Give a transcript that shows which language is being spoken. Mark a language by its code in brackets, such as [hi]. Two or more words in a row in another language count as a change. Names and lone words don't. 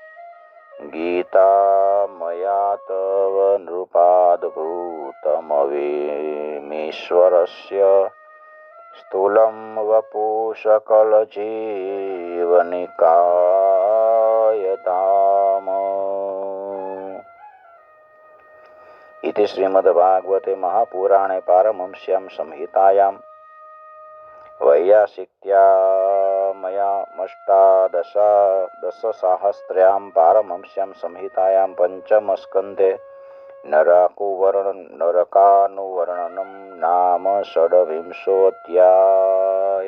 [sa] ગીતા મયા તવ નૃપાદભૂતમવીમીશ્વરસ્ય સ્થૂલમ વપુ સકલ જીવનિકાયતામ. इति श्रीमद्भागवते महापुराणे पारमहंस्यां संहितायां वैयासिक्यां दशसहस्र्यां पारमंस्यां संहितायां पञ्चमस्कन्धे नरकानुवर्णनं नाम षड्विंशोऽध्याय।